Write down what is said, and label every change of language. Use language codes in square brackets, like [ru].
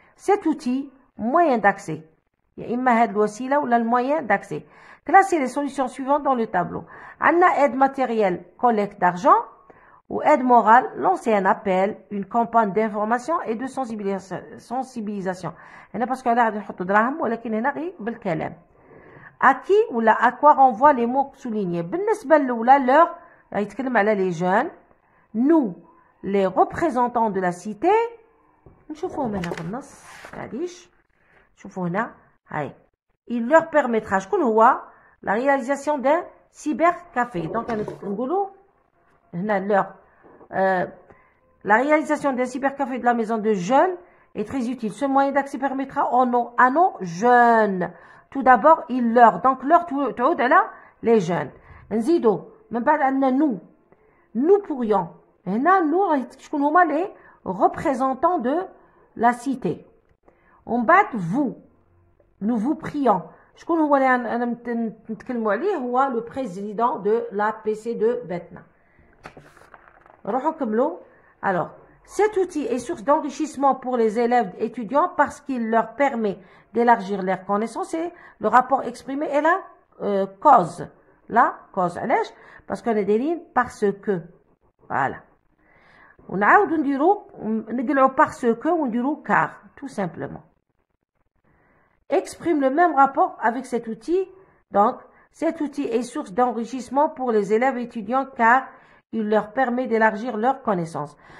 [fr] Cet outil, moyen d'accès. Il y a [ar] imma had l'wasila [fr] ou le moyen d'accès. Classez les solutions suivantes dans le tableau. Anna aide matérielle, collecte d'argent, ou aide morale, lancer un appel, une campagne d'information et de sensibilisation. [ar] هنا [fr] parce qu'on a [ar] نحط دراهم ولكن هنا غير بالكلام. [fr] À qui ou à quoi renvoient les mots soulignés. [ar] بالنسبة للأولى [fr] leur [ar] يتكلم على [fr] les jeunes, nous les représentants de la cité. [ar] نشوفوهم هنا في النص معليش شوفوا هنا هاي. [fr] Il leur permettra [ar] شكون هو [fr] la réalisation d'un cybercafé. Donc [ar] نقولوا هنا [fr] leur la réalisation d'un cybercafé de la maison de jeunes est très utile. Ce moyen d'accès permettra à nos jeunes. Tout d'abord, il leur. Donc leur [ar] تعود على [fr] les jeunes. [ar] نزيدوا من بعد عندنا [fr] nous pourrions. هنا nous [ar] شكون هما [fr] les représentants de la cité. On bat vous. Nous vous prions. [ar] شكون هو اللي أنا نتكلموا عليه هو [fr] le président de l'APC de Betna. [ar] روحوا كملوا. [fr] Alors, cet outil est source d'enrichissement pour les élèves étudiants parce qu'il leur permet d'élargir leurs connaissances et le rapport exprimé est la cause. La cause. [ar] علاش؟ [fr] parce qu'on est [ar] دايرين [fr] parce que. Voilà. [ar] ونعاودوا نديروا نقلعوا [fr] parce que [ar] ونديروا car. [fr] Tout simplement. Exprime le même rapport avec cet outil. Donc, cet outil est source d'enrichissement pour les élèves étudiants car il leur permet d'élargir leurs connaissances.